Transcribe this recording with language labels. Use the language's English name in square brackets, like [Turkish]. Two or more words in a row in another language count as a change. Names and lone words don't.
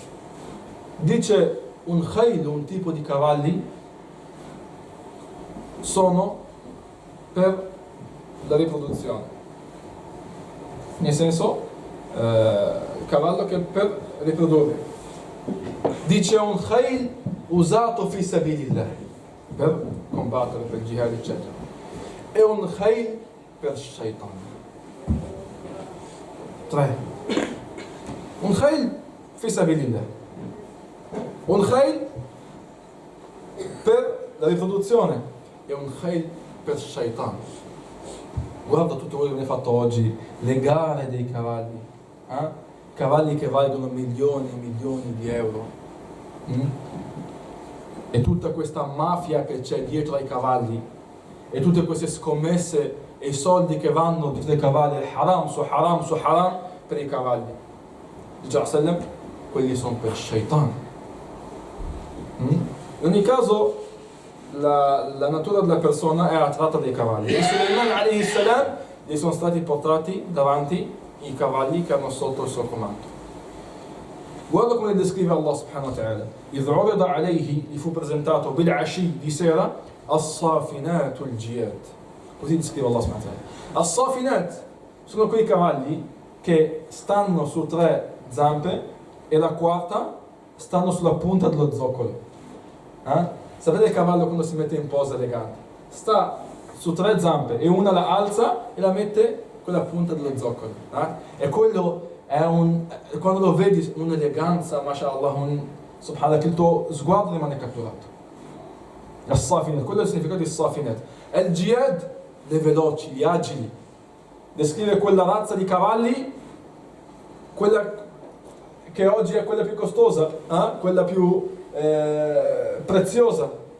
[Italian] Dice un khayl, un tipo di cavalli, sono per la riproduzione. Nel senso, cavallo che per riprodurre. Dice un khayl usato [Arabic] في سبيل الله, [Italian] per combattere, per jihad, eccetera. E un khayl per shaitan. 3. [Arabic] Un خيل في سبيل الله. [Italian] Un khayl per la riproduzione e un khayl per shaitan. Guarda tutto quello che viene fatto oggi, le gare dei cavalli, cavalli che valgono milioni e milioni di euro. E tutta questa mafia che c'è dietro ai cavalli, e tutte queste scommesse e i soldi che vanno dietro ai cavalli, haram su haram su haram per i cavalli. Dice sallam, quelli sono per shaitan. In ogni caso, la natura della persona è attratta dai cavalli. E Sulaiman [Arabic] عليه السلام [Italian] gli sono stati portati davanti i cavalli che erano sotto il suo comando. Guarda come descrive [Arabic] الله سبحانه وتعالى. إذ عرض عليه, [Italian] gli fu presentato بالعشي, di sera, [Arabic] الصافنات الجياد. [Italian] Così descrive [Arabic] الله سبحانه وتعالى. [Italian] As-safinat sono quei cavalli che stanno su 3 zampe e la quarta stanno sulla punta dello zoccolo. Sapete il cavallo quando si mette in posa elegante? Sta su 3 zampe e una la alza e la mette con la punta dello zoccolo. E quello è quando lo vedi, un'eleganza, [Arabic] ما شاء الله، سبحان الله, [Italian] che il tuo sguardo rimane catturato. As-safinat, quello è il significato di safinat. Al-jiyad, le veloci, gli agili. Descrive quella razza di cavalli, quella che oggi è quella più costosa, quella più preziosa.